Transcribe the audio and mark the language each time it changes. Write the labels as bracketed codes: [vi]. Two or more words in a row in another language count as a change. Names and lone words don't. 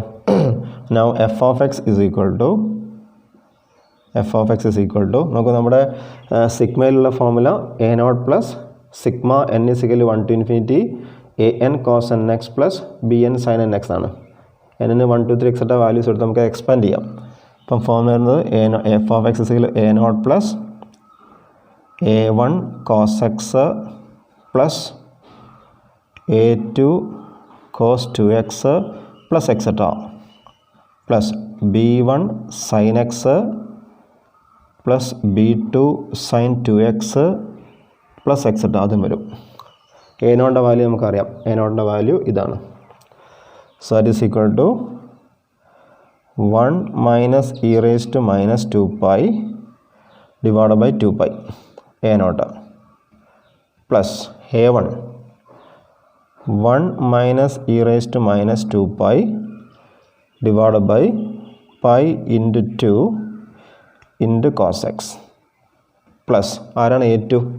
[en] now f of x is equal to [ml] നമുക്ക് നമ്മുടെ സിഗ്മയിലുള്ള ഫോർമുല [en] A0 plus sigma n is equal 1 to infinity AN cos n x plus BN sine n x ആണ്. [ml] എന്നിന് 1 2 3 [en] etcetera values [ml] എടുത്ത് നമുക്ക് എക്സ്പാൻഡ് ചെയ്യാം. അപ്പം ഫോർമുല വരുന്നത് [en] f of x is equal A0 plus A1 cos x plus A2 cos 2x plus etc. plus B1 sin x plus B2 sin 2x plus etc. [ml] അതും വരും. A0ൻ്റെ വാല്യൂ നമുക്കറിയാം. A0ൻ്റെ വാല്യൂ ഇതാണ്. [en] so that is equal to 1 minus e raise to minus 2 pi divide by 2 pi A0 plus A1 1 minus e raise to minus 2 pi divide by pi into 2 into cos x plus ആരാണ് A2?